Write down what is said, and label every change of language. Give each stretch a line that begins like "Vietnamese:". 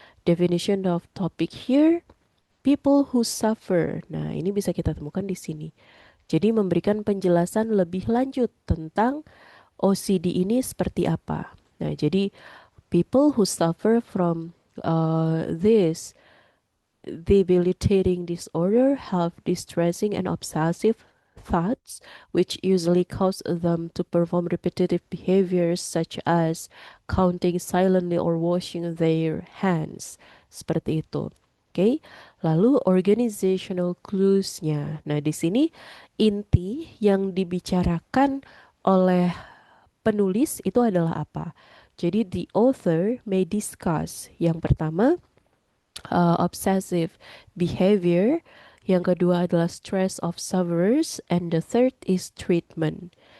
English: Definition of topic here, people who suffer.
Indonesian: Nah, ini bisa kita temukan di sini. Jadi memberikan penjelasan lebih lanjut tentang OCD ini seperti apa. Nah, jadi
English: people who suffer from this debilitating disorder have distressing and obsessive thoughts, which usually cause them to perform repetitive behaviors such as counting silently or washing their hands.
Indonesian: Seperti itu. Oke, lalu organizational clues-nya. Nah, di sini inti yang dibicarakan oleh penulis itu adalah apa? Jadi
English: the author may discuss
Indonesian: yang pertama
English: obsessive behavior,
Indonesian: yang kedua adalah
English: stress of sufferers, and the third is treatment.